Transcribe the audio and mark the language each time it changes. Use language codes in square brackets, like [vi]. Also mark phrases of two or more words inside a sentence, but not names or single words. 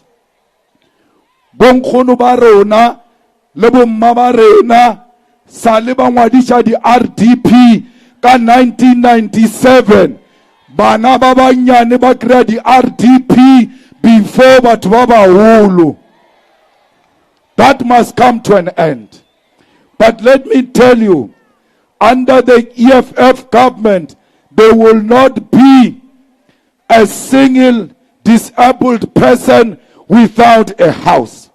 [nso] Bonkgono ba rona le bomma ba rena sa le ba ngwadisha di RDP ka 1997, bana ba banyane ba kry di RDP before batho ba baholo. [en] That must come to an end. But let me tell you, under the EFF government, there will not be a single disabled person without a house.